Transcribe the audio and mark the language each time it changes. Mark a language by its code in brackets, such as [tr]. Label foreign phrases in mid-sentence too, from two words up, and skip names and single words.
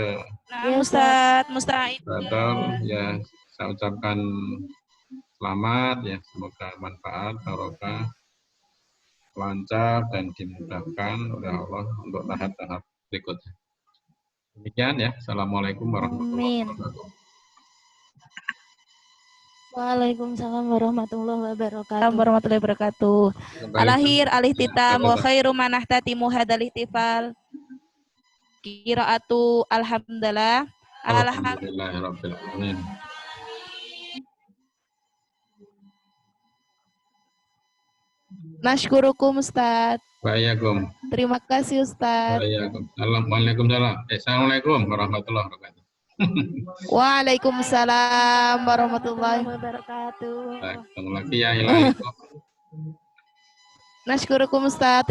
[id] Ustaz Musta'id ya, saya ucapkan selamat ya, semoga manfaat, barokah, lancar dan dimudahkan oleh Allah untuk tahap-tahap berikutnya. Demikian ya. [ar] السلام عليكم ورحمة الله وبركاته. وعليكم السلام ورحمة الله وبركاته. الأخير الاختتام وخير ما نختتم هذا الاحتفال. قراءة الحمد لله. الحمد لله رب العالمين. نشكركم أستاذ. وعليكم السلام. [id] Terima kasih Ustaz. [ar] وعليكم السلام. السلام عليكم ورحمة الله وبركاته. وعليكم السلام ورحمة الله وبركاته. [id] Ketemu lagi ya, ilaliko. [ar] نشكركم أستاذ، إلى اللقاء.